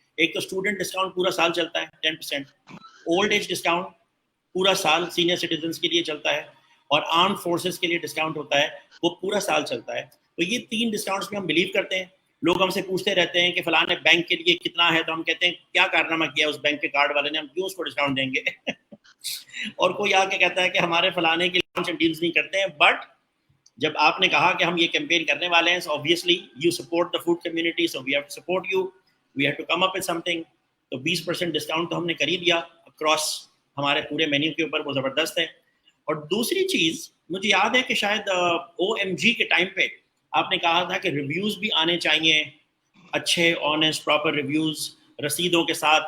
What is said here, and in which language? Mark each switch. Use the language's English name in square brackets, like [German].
[Urdu] ایک تو student discount پورا سال چلتا ہے 10%, اولڈ ایج ڈسکاؤنٹ پورا سال سینئر سٹیزنس کے لیے چلتا ہے, اور آرم فورسز کے لیے ڈسکاؤنٹ ہوتا ہے, وہ پورا سال چلتا ہے. تو یہ 3 ڈسکاؤنٹس میں ہم بلیو کرتے ہیں. لوگ ہم سے پوچھتے رہتے ہیں کہ فلاں بینک کے لیے کتنا ہے, تو ہم کہتے ہیں کیا کارنامہ کیا اس بینک کے کارڈ والے نے, ہم کیوں اس کو ڈسکاؤنٹ دیں گے. اور کوئی آ کے کہتا ہے کہ ہمارے فلانے کی لانچ اینڈ ڈیلز نہیں کرتے ہیں. بٹ جب آپ نے کہا کہ ہم یہ کیمپین کرنے والے ہیں, [English] So obviously you support the food community, so we have to support you, we have to come up with something. [Urdu] تو 20% ڈسکاؤنٹ تو ہم نے کر ہی دیا اکراس ہمارے پورے مینیو کے اوپر, وہ زبردست ہے. اور دوسری چیز مجھے یاد ہے کہ شاید OMG کے ٹائم پہ آپ نے کہا تھا کہ ریویوز بھی آنے چاہیے اچھے, آنیسٹ, پراپر ریویوز رسیدوں کے ساتھ.